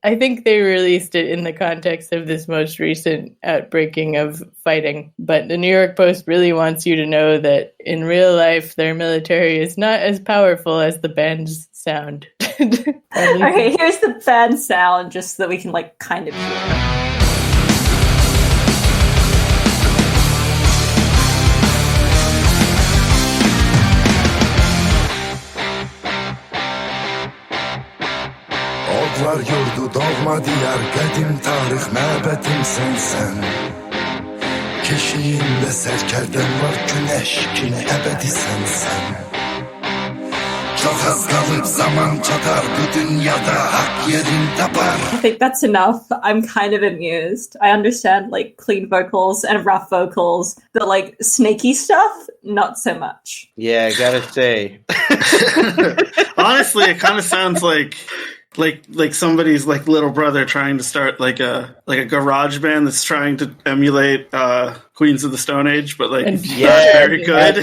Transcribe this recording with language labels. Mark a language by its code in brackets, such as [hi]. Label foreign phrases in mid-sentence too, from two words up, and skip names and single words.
[en] I think they released it in the context of this most recent outbreaking of fighting. But the New York Post really wants you to know that in real life, their military is not as powerful as the band's sound. Okay, here's the band sound just so that we can kind of hear it. [az] Oklar yurdu doğma diyar Qədim tarix məbədim sənsən Keşiyində sərkərdən var Günəş kimi əbədi sənsən Çox az qalıb zaman çatar Bu dünyada hak yerin tapar [en] I think that's enough. I'm kind of amused. I understand clean vocals and rough vocals. The snaky stuff, not so much. Yeah, I gotta say. Honestly, it kind of sounds like somebody's little brother trying to start a garage band that's trying to emulate Queens of the Stone Age, but not very good.